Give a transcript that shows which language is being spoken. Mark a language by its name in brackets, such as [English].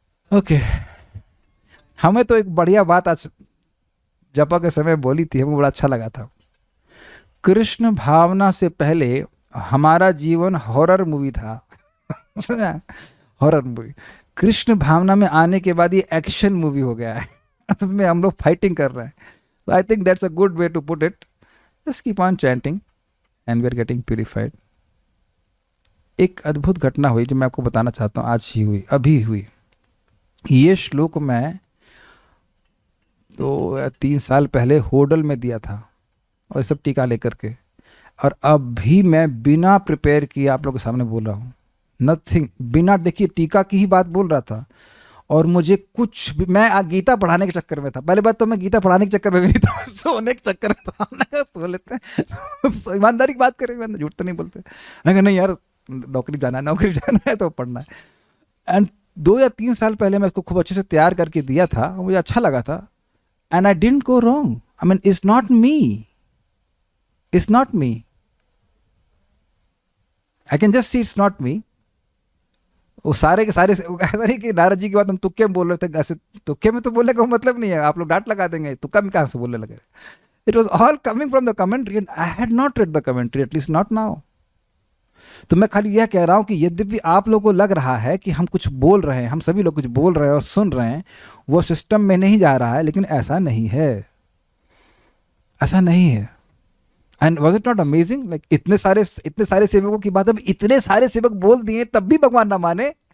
[Hindi] Okay हमें तो एक बढ़िया बात आज जपा के समय बोली थी, हमें बड़ा अच्छा लगा था। कृष्ण भावना से पहले हमारा जीवन हॉरर मूवी था सुना? Horror movie. कृष्ण भावना में आने के बाद ये एक्शन मूवी हो गया है उसमें हम लोग फाइटिंग कर रहे हैं। [English] तो I think that's a good way to put it. Just keep on chanting and we are getting purified. [Hindi] एक अद्भुत घटना हुई जो मैं आपको बताना चाहता हूँ, आज ही हुई, अभी हुई। ये श्लोक मैं 2-3 साल पहले होडल में दिया था और सब टीका लेकर के, और अब भी मैं बिना प्रिपेयर किए आप लोगों के सामने बोल रहा हूँ। नथिंग, बिना देखिए टीका की ही बात बोल रहा था, और मुझे कुछ भी, मैं गीता पढ़ाने के चक्कर में था। पहले बात तो मैं गीता पढ़ाने के चक्कर में भी नहीं था, सोने के चक्कर में था। सो लेते हैं ईमानदारी की बात करें, झूठ तो नहीं बोलते। मैं नहीं यार नौकरी जाना है तो पढ़ना है। एंड 2 या 3 साल पहले मैं इसको खूब अच्छे से तैयार करके दिया था और मुझे अच्छा लगा था। [English] And I didn't go wrong, I mean, it's not me. It's not me. I can just see it's not me. [Hindi] वो सारे के सारे ऐसा नहीं कि नारद जी की बात हम तुक्के में बोल रहे थे, ऐसे तुक्के में तो बोलने का मतलब नहीं है, आप लोग डांट लगा देंगे, तुक्का में कहाँ से बोलने लगे. [English] It was all coming from the commentary and I had not read the commentary, at least not now. [Hindi] तो मैं खाली यह कह रहा हूँ कि यद्यपि आप लोगों को लग रहा है कि हम कुछ बोल रहे हैं, हम सभी लोग कुछ बोल रहे हैं और सुन रहे हैं, वो सिस्टम में नहीं जा रहा है, लेकिन ऐसा नहीं है, ऐसा नहीं है. [English] and was it not amazing, like [Hindi] इतने सारे सेवकों की बात, अब इतने सारे सेवक बोल दिए तब भी भगवान ना माने.